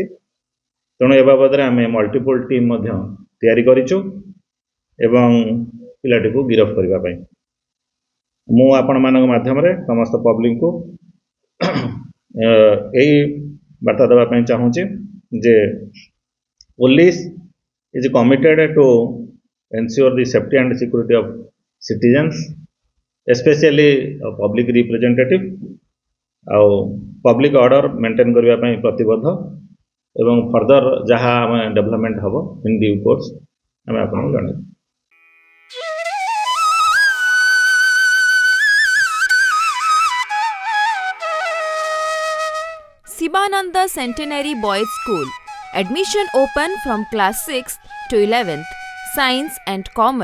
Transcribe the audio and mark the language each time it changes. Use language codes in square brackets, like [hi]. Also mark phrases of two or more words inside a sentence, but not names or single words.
[or] ତେଣୁ ଏ ବାବଦରେ ଆମେ [en] multiple team [or] ମଧ୍ୟ ତିଆରି କରିଛୁ ଏବଂ ପିଲାଟିକୁ ଗିରଫ କରିବା ପାଇଁ ମୁଁ ଆପଣମାନଙ୍କ ମାଧ୍ୟମରେ ସମସ୍ତ ପବ୍ଲିକଙ୍କୁ ଏଇ ବାର୍ତ୍ତା ଦେବା ପାଇଁ ଚାହୁଁଛି ଯେ [en] police is committed to ensure the safety and security of citizens, especially public representative [or] ଆଉ [en] public order maintain [or] କରିବା ପାଇଁ ପ୍ରତିବଦ୍ଧ ଏବଂ ଫର୍ଦର ଯାହା ଆମେ ଡେଭଲପମେଣ୍ଟ ହେବ [en] in due course [or] ଆମେ ଆପଣଙ୍କୁ ଜଣାଇବୁ। [en] Sivananda Centenary Boys School. Admission open from class 6th to 11th. Science and Commerce.